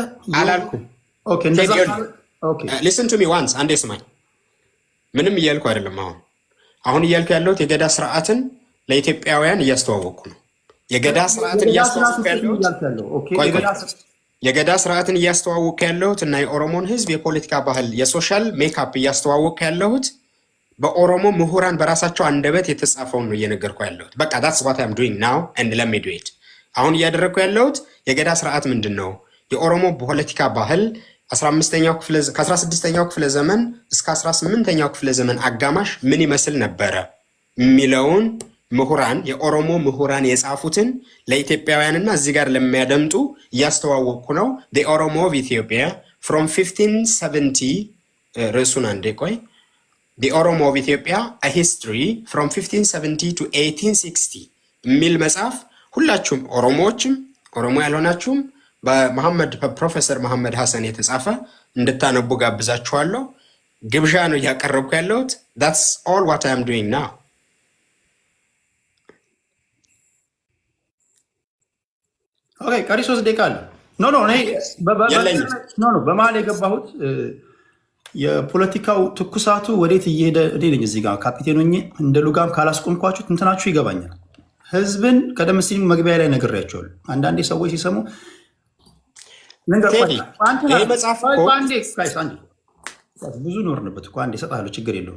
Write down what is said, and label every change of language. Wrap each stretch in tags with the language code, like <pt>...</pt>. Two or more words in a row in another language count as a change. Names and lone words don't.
<am>አላልኩም።</am> <en>listen to me once፣</en> <am>አንዴ ስማኝ። ምንም እያልኩ አይደለም። አሁን እያልኩ ያለሁት የገዳ ስርዓትን ለኢትዮጵያውያን እያስተዋወቅኩ ነው። የገዳ ስርዓትን እያስተዋወቅኩ ያለሁት የገዳ ስርዓትን እያስተዋወቅኩ ያለሁት እና የኦሮሞን ህዝብ የፖለቲካ ባህል የሶሻል ሜካፕ እያስተዋወቅኩ ያለሁት በኦሮሞ ምሁራን በራሳቸው አንደበት የተጻፈውን ነው እየነገርኩ ያለሁት። በቃ</am> <en>that's what I'm doing now and let me do it።</en> <am>አሁን እያደረግኩ ያለሁት የገዳ ስርዓት ምንድን ነው፣ የኦሮሞ ፖለቲካ ባህል ከ16ኛው ክፍለ ዘመን እስከ 18ኛው ክፍለ ዘመን አጋማሽ ምን ይመስል ነበረ የሚለውን ምሁራን የኦሮሞ ምሁራን የጻፉትን ለኢትዮጵያውያንና እዚህ ጋር ለሚያደምጡ እያስተዋወቅኩ ነው። the Oromo of Ethiopia from 1570 ርዕሱን አንዴ ቆይ the Oromo of Ethiopia a history from 1570 to 1860 የሚል መጽሐፍ ሁላችሁም ኦሮሞዎችም ኦሮሞ ያልሆናችሁም በፕሮፌሰር መሐመድ ሐሰን የተጻፈ እንድታነቡ ጋብዛችኋለሁ። ግብዣ ነው እያቀረብኩ ያለሁት።</am> <en>that's all what I am doing now።</en> <am>ኦኬ ቀሪ 3 ደቂቃ አለ። በመሀል የገባሁት የፖለቲካው ትኩሳቱ ወዴት እየሄደ እኔ ነኝ እዚህ ጋር ካፒቴን ሆኜ እንደ ሉጋም ካላስቆምኳችሁ እንትናችሁ ይገባኛል። ህዝብን ቀደም ሲል መግቢያ ላይ ነግሬያቸዋለሁ። አንዳንዴ ሰዎች ሲሰሙ ብዙ ኖርንበት እኮ አንዴ እሰጥሃለሁ፣ ችግር የለውም።</am>